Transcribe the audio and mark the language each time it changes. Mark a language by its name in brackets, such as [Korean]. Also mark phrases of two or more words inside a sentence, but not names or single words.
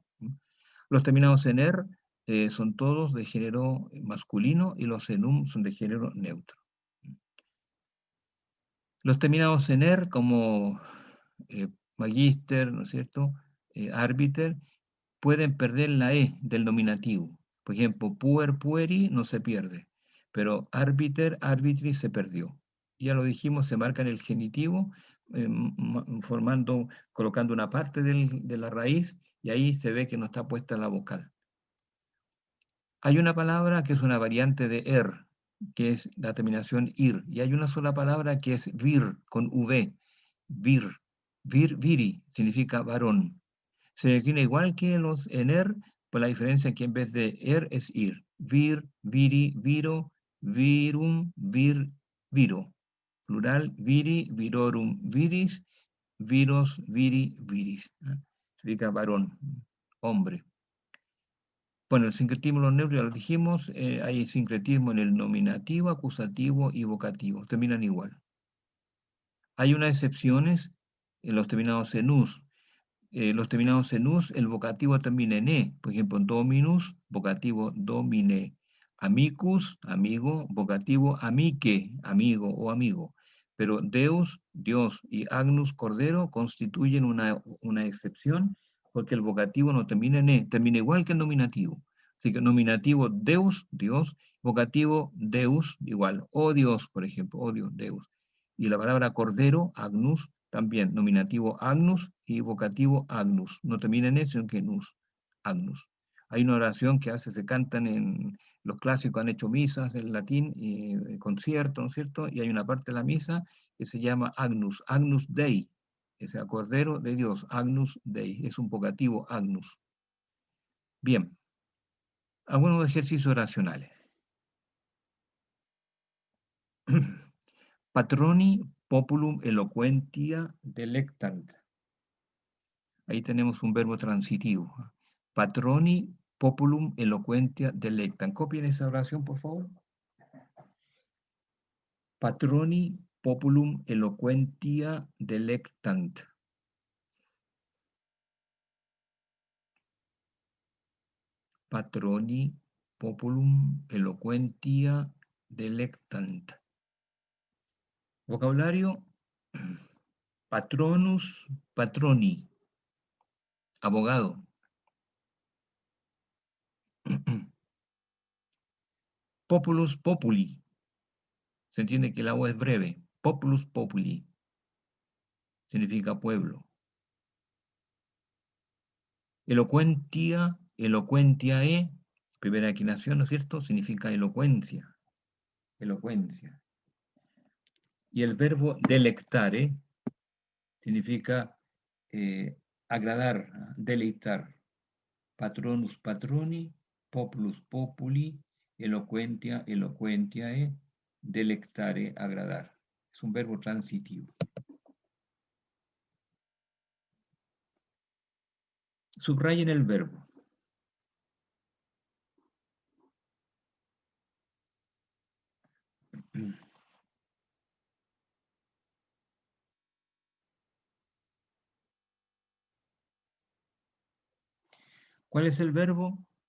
[Spanish] Los terminados en er son todos de género masculino y los enum son de género neutro. Los terminados en er, como magíster, ¿no es cierto? Árbiter, pueden perder la e del nominativo. Por ejemplo, [Latin] puer, pueri [Spanish] no se pierde, pero [Latin] árbiter, arbitri [Spanish] se perdió. Ya lo dijimos, se marca en el genitivo, colocando una parte de la raíz, y ahí se ve que no está puesta la vocal. Hay una palabra que es una variante de er, que es la terminación ir, y hay una sola palabra que es vir, con v, [Latin] vir, viri, [Spanish] significa varón. Se define igual que los en er, pues la diferencia es que en vez de er es ir. [Latin] Vir, viri, viro, virum, viro. Plural, viri, virorum, viris, viros, viri, viris. [Spanish] Significa varón, hombre. Bueno, el sincretismo, los neutros ya lo dijimos, hay sincretismo en el nominativo, acusativo y vocativo, terminan igual. Hay unas excepciones en los terminados en us. Los terminados en us, el vocativo termina en e, por ejemplo, dominus, vocativo domine. Amicus, amigo, vocativo amique, amigo o amigo. Pero deus, Dios, y agnus, cordero, constituyen una excepción porque el vocativo no termina en e, termina igual que el nominativo. Así que nominativo Deus, Dios, vocativo Deus, igual, oh Dios, por ejemplo, oh Dios, Deus. Y la palabra cordero, agnus, también, nominativo agnus y vocativo agnus. No termina en e, sino que en us, agnus. Hay una oración que a veces se cantan en los clásicos, han hecho misas en latín, y conciertos, ¿no es cierto? Y hay una parte de la misa que se llama [Latin] agnus, agnus dei, [Spanish] o sea, cordero de Dios, [Latin] agnus dei, [Spanish] es un vocativo agnus. Bien, algunos ejercicios oracionales. [Latin] Patroni populum eloquentia delectant. [Spanish] Ahí tenemos un verbo transitivo. [Latin] Patroni populum eloquentia delectant. [Spanish] Copien esa oración, por favor. [Latin] Patroni populum eloquentia delectant. Patroni populum eloquentia delectant. [Spanish] Vocabulario: [Latin] patronus, patroni, [Spanish] abogado. [Latin] Populus populi. [Spanish] Se entiende que la O es breve. [Latin] Populus populi. [Spanish] Significa pueblo. [Latin] Elocuentia, eloquentiae, [Spanish] primera declinación, ¿no es cierto? Significa elocuencia. Elocuencia. Y el verbo delectare significa agradar, deleitar. [Latin] Patronus patroni, populus populi, eloquentia eloquentiae, delectare, [Spanish] agradar. Es un verbo transitivo. Subrayen el verbo. ¿Cuál es el verbo?